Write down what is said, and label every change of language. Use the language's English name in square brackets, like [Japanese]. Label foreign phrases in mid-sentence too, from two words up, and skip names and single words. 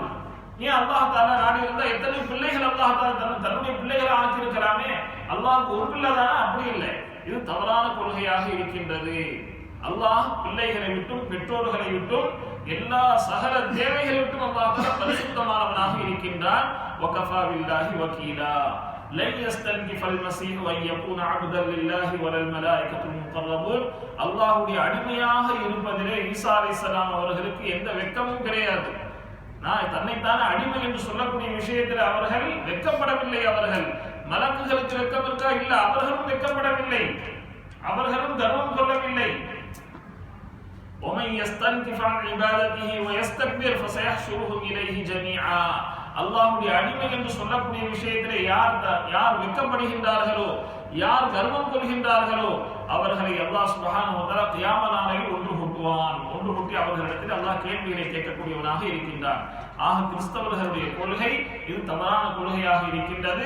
[Tamil] ஏன் அல்லாஹ் தஆலா நாடி இருந்தா எத்தனை பிள்ளைகள் அல்லாஹ் தஆலா தன்னுடைய பிள்ளைகளை ஆக்கி இருக்கலாமே. அல்லாஹ்வுக்கு ஒரு பிள்ளை தானா? அப்படி இல்லை. இது தவறான கொள்கையாக இருக்கின்றது. அல்லாஹ் பிள்ளைகளை விட்டும் பெற்றோர்களை விட்டும் எல்லா சகல தேவைகளை விட்டு அல்லாஹ் தஆலா பரிசுத்தமானவனாக இருக்கின்றான். [Arabic] وكفى بالله وكيلا لن يستنكف المسيح أن يكون عبدا لله ولا الملائكة المقربون. [Tamil] அல்லாஹ்வுடைய அடிமையாக இருப்பதிலே ஈசா அலைஹிஸ்ஸலாம் அவர்களுக்கு எந்த வெட்கமும் கிடையாது. நான் தன்னைத்தான அடிமை என்று சொல்லக்கூடிய விஷயத்தில் அவர்கள் வெட்கப்படவில்லை. அவர்கள் மலக்குகளுக்கு வெட்கம் இருக்கா? இல்ல, அவர்களும் வெட்கப்படவில்லை, அவர்களும் கர்வம் கொள்ளவில்லை. [Arabic] ومن يستنكف عن عبادته ويستكبر فسيحشرهم إليه جميعا. [Tamil] அல்லாஹ்வுடைய அடிமை என்று சொல்லக்கூடிய விஷயத்திலே யார் வெட்கப்படுகின்றார்களோ, யார் கர்வம் கொள்கின்றார்களோ அவர்களை அல்லாஹ் [Arabic] سبحانه وتعالى [Tamil] கியாம நாளையில் ஒன்று கூட்டி அவர்களிடத்தில் அல்லாஹ் கேள்விகளை கேட்கக்கூடியவனாக இருக்கின்றான். ஆக கிறிஸ்தவர்களுடைய கொள்கை இது தவறான கொள்கையாக இருக்கின்றது.